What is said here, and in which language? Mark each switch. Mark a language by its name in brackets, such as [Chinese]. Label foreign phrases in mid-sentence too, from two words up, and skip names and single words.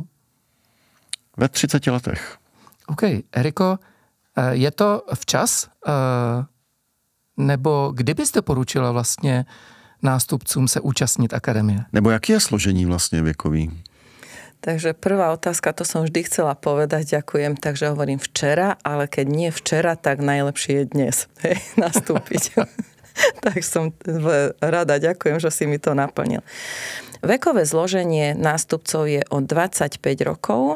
[Czech] Ve 30 letech. OK. Eriko, je to včas? Nebo kdy byste poručila vlastně nástupcům se účastnit akademie? Nebo jaký je složení vlastně věkový? [Slovak] Takže prvá otázka, to som vždy chcela povedať, ďakujem, takže hovorím včera, ale keď nie včera, tak najlepšie je dnes nastúpiť. Tak som rada, ďakujem, že si mi to naplnil. Vekové zloženie nástupcov je od 25 rokov.